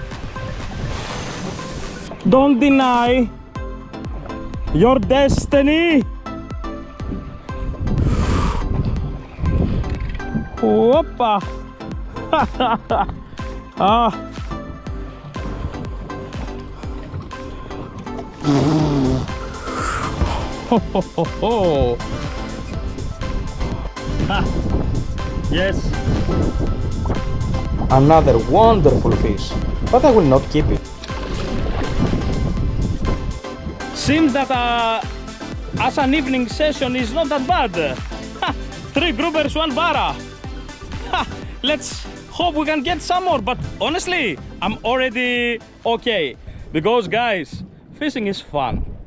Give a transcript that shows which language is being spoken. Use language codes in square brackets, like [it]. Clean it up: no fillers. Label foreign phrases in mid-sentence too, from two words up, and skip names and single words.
[en] Don't deny your destiny. Whoopa. Ah. Ho, ho, ho, ho. Ah. Yes. Another wonderful fish, but I will not keep it. Seems that as an evening session is not that bad. Ha, 3 groupers, 1 bara. Ha, let's hope we can get some more, but honestly, I'm already okay. Because guys, fishing is fun.